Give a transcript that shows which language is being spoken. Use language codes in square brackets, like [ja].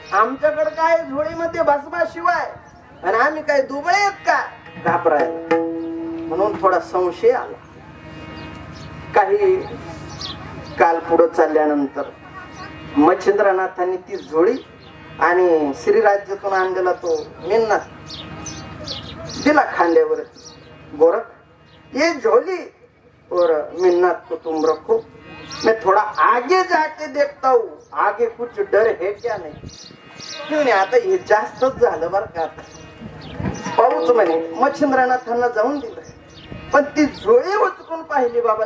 [mr] आमच्याकडे काय झोळीमध्ये भस्माशिवाय, आणि आम्ही काय दुबळे आहेत का घाबरायला? म्हणून थोडा संशय आला. काही काल पुढे चालल्यानंतर मच्छिंद्रनाथांनी ती झोळी आणि श्रीराज्यातून आणलेला तो मिन्नात दिला खांद्यावर. [hi] गोरख, ये झोली और मिन्नात को तुम रखो, मैं थोड़ा आगे जाके देखता हूँ आगे कुछ डर है क्या नहीं. [mr] आता हे जास्तच झालं बरं का. पाऊच म्हणे मच्छिंद्रनाथांना जाऊन दिलं, पण ती झोळी उचकून पाहिली बाबा.